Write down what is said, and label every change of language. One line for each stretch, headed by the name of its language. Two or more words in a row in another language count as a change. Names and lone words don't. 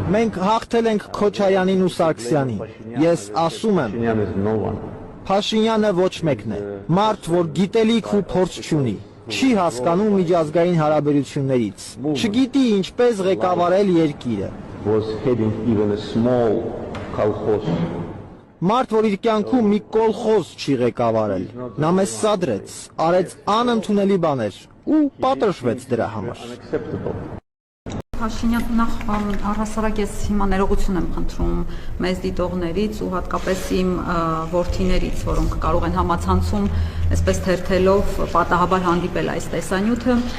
Armenian: Մենք հաղթել ենք Քոչարյանին ու Սարգսյանին։ Ես ասում եմ,
English: Փաշինյան is no one.
Armenian: Փաշինյանը ոչ մեկն է։ Մարդ, որ գիտելիք ու փորձ չունի, չի հասկանում միջազգային հարաբերություններից, չգիտի ինչպես ղեկավարել երկիրը։
English: Was heading even a small kolkhoz.
Armenian: Մարդ, որ իր կյանքում մի կոլխոզ չի ղեկավարել, նա մեզ սադրեց, արեց անընդունելի բաներ ու պատրվեց դրա համար։
English: Unacceptable.
Armenian: Փաշինյան, նախ առհասարակ ես հիմա ներողություն եմ խնդրում մեզ դիտողներից ու հատկապես իմ որդիներից, որոնք կարող են համացանցում այսպես թերթելով պատահաբար հանդիպել այս տեսանյութը։